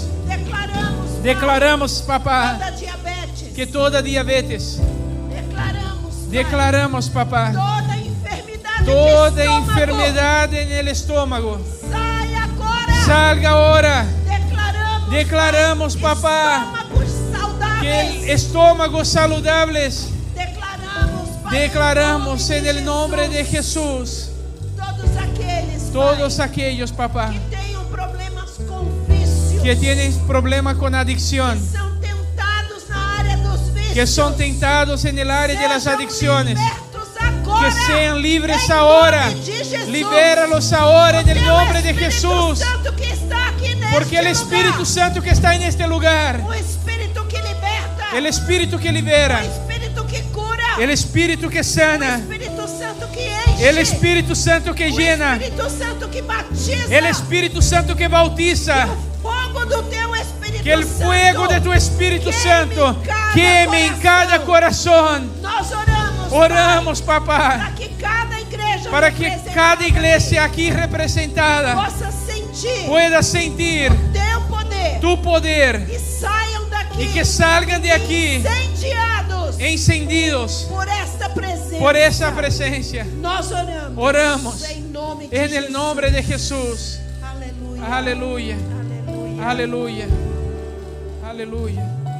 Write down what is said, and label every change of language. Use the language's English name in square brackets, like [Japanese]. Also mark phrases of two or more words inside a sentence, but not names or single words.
[Portuguese] Declaramos, Pai, [Spanish] Declaramos, papá, [Portuguese] toda diabetes. [Spanish] que toda diabetes. [Portuguese] Declaramos, Pai, [Spanish] Declaramos, papá, [Portuguese] toda enfermidade toda de estômago. [Spanish] enfermedad en el estómago. [Portuguese] Sai agora. [Spanish] Salga ahora. [Portuguese] Declaramos, [Spanish] Declaramos, [Portuguese] Pai, [Spanish] papá, [Portuguese] estômagos saudáveis. [Spanish] que el estómagos saludables. [Portuguese] Declaramos, Pai, [Spanish] Declaramos [Portuguese] em [Spanish] en el nombre de [Portuguese] Jesus. [Spanish] Jesús. [Portuguese] Todos aqueles, [Spanish] Todos [Portuguese] Pai, [Spanish] aquellos, papá, [Portuguese] que tenham problemas com vícios, [Spanish] que tienen problema con adicción, [Portuguese] são tentados na área dos vícios, [Spanish] que son tentados en el área de las [Portuguese] sejam [Spanish] adicciones, [Portuguese] libertos agora, [Spanish] que sean libres [Portuguese] em [Spanish] ahora. [Portuguese] nome de Jesus. [Spanish] Libéralos ahora en el [Portuguese] Porque [Spanish] nombre [Portuguese] o [Spanish] de [Portuguese] Espírito [Spanish] Jesús. [Portuguese] Santo que está aqui neste [Spanish] Porque el Espíritu [Portuguese] lugar, [Spanish] Santo que está en este lugar, [Portuguese] o Espírito que liberta, [Spanish] el Espíritu que [Portuguese] o [Spanish] libera, [Portuguese] Espírito que cura, [Spanish] el Espíritu que [Portuguese] o [Spanish] sana, [Portuguese] Espírito Santo que enche, [Spanish] el Espíritu Santo que [Portuguese] o [Spanish] llena, [Portuguese] Espírito Santo que batiza, [Spanish] el Espíritu Santo que bautiza. [Portuguese] o fogo do teu Espírito [Spanish] Que el fuego [Portuguese] Santo [Spanish] de tu Espíritu queme [Portuguese] Santo em cada [Spanish] queme en cada corazón. [Portuguese] Nós oramos, [Spanish] Oramos, [Portuguese] Pai, [Spanish] papá, [Portuguese] para que cada igreja [Spanish] para que cada iglesia aquí representada [Portuguese] possa sentir [Spanish] pueda sentir [Portuguese] teu poder [Spanish] tu poder [Portuguese] e saiam daqui [Spanish] y que salgan de aquí [Portuguese] incendiados [Spanish] encendidos [Portuguese] por esta presença. [Spanish] por esa presencia. [Portuguese] Nós oramos. [Spanish] Oramos [Portuguese] em nome de [Spanish] en el [Portuguese] Jesus. [Spanish] nombre de Jesús. [Portuguese] Aleluia. [Spanish] Aleluya, [Portuguese] Aleluia. [Spanish] aleluya, aleluya.